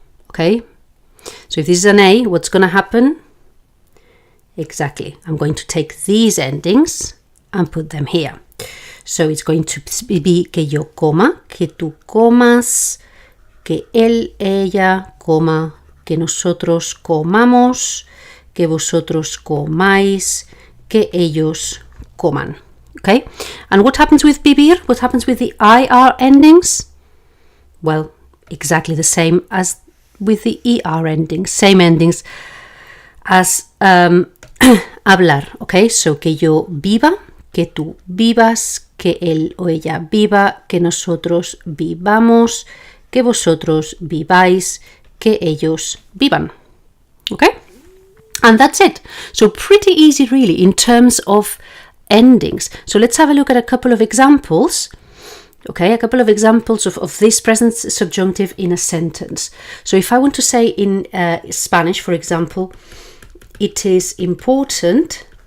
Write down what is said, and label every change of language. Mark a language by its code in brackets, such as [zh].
[en] Okay, so if this is an A, what's going to happen? Exactly, I'm going to take these endings and put them here. So it's going to be [es] que yo coma, que tú comas, que él, ella coma, que nosotros comamos, que vosotros comáis, que ellos coman. [en] Okay, and what happens with vivir? What happens with the IR endings? Well, exactly the same as with the ER endings, same endings as hablar. Okay, so [es] que yo viva, que tú vivas, que él o ella viva, que nosotros vivamos, que vosotros viváis, que ellos vivan. [en] Okay, and that's it. So pretty easy really in terms of endings. So let's have a look at a couple of examples. Okay, a couple of examples of this present subjunctive in a sentence. So if I want to say in Spanish, for example, it is important